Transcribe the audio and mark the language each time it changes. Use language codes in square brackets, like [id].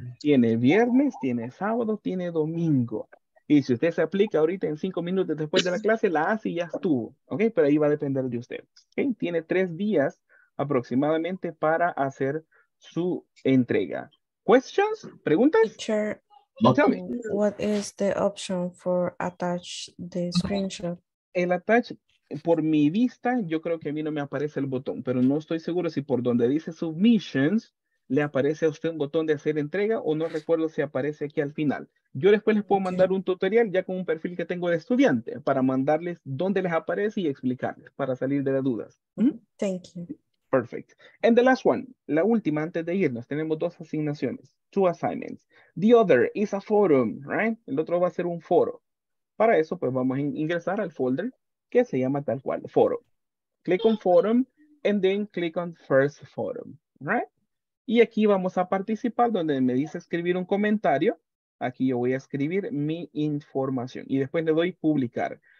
[es] Tiene viernes, tiene sábado, tiene domingo. Y si usted se aplica ahorita en 5 minutos después de la clase, la hace y ya estuvo, ¿ok? Pero ahí va a depender de usted, ¿ok? Tiene 3 días aproximadamente para hacer su entrega. ¿Questions? ¿Preguntas? [en] Teacher, Tell me. what is the option for attach the screenshot? [es] El attach, por mi vista, yo creo que a mí no me aparece el botón, pero no estoy seguro si por donde dice submissions le aparece a usted un botón de hacer entrega o no recuerdo si aparece aquí al final. Yo después les puedo mandar un tutorial ya con un perfil que tengo de estudiante para mandarles dónde les aparece y explicarles para salir de las dudas. [en] Thank you. Perfect. And the last one, [es] la última antes de irnos, tenemos 2 asignaciones, [en] 2 assignments. The other is a forum, right? [es] El otro va a ser un foro. Para eso, pues vamos a ingresar al folder que se llama tal cual, forum. [en] Click on forum and then click on first forum, right? [es] Y aquí vamos a participar donde me dice escribir un comentario. Aquí yo voy a escribir mi información y después le doy publicar.